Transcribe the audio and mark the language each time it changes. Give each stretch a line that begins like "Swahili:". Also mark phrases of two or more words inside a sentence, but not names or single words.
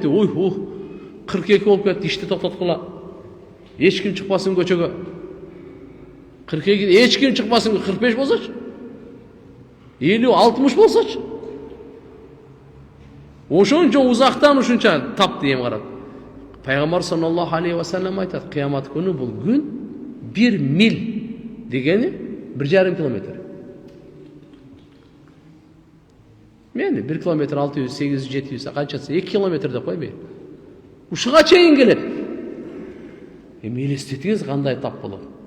Kyrgyz: Ой, 42 болуп кетти. Ишти токтоткула. Эч ким чыкпасын көчөгө. 42 эч ким чыкпасын 45 болсочу. 50-60 болсочу. Ошончо узактан ушунча тапты эми карап. Пайгамбар
Arabic: صلى الله عليه وسلم
Kyrgyz: айтат, кыямат күнү бул күн 1 мил дегени 1,5 километр. Мени 1 километр 600, 800, 700 канчасы 2 километр деп койбой. Ушуга чейин келет. Эми элестетиңиз кандай тап болот.